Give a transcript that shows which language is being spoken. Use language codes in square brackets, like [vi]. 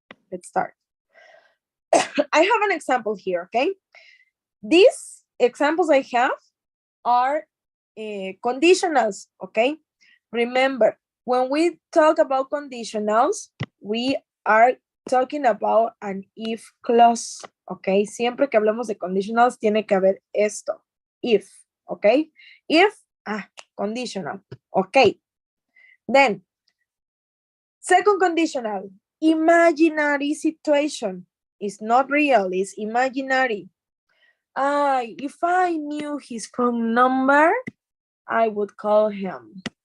[en] Let's start. I have an example here, okay? These examples I have are conditionals, okay? Remember, when we talk about conditionals, we are talking about an if clause, okay? [es] Siempre que hablamos de conditionals, tiene que haber esto, if, okay? [en] If, conditional, okay. Then, second conditional, imaginary situation. It's not real, it's imaginary. If I knew his phone number, I would call him.